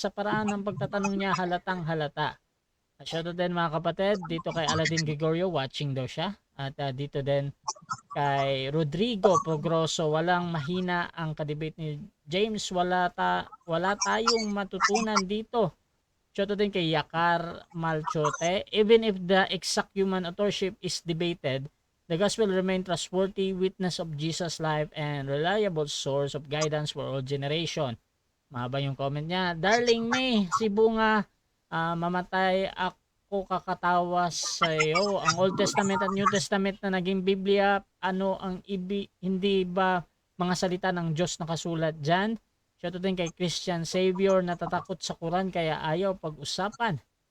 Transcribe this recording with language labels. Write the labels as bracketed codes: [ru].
[tl] Sa paraan ng pagtatanong niya, halatang halata. Shoutout din mga kapatid, dito kay Aladin Gregorio, watching daw siya. At dito din kay Rodrigo Progroso, walang mahina ang kadebate ni James. Wala tayong matutunan dito. Shoutout din kay Yakar Malchote. [en] Even if the exact human authorship is debated, the gospel remain trustworthy witness of Jesus' life and reliable source of guidance for all generation. [tl] Mahaba yung comment niya. Darling May, si Bunga, mamatay ako kakatawa sa iyo. Ang Old Testament at New Testament na naging Biblia, ano ang hindi ba mga salita ng Diyos nakasulat dyan? Shoutout din kay Christian Savior, natatakot sa Quran kaya ayaw pag-usapan.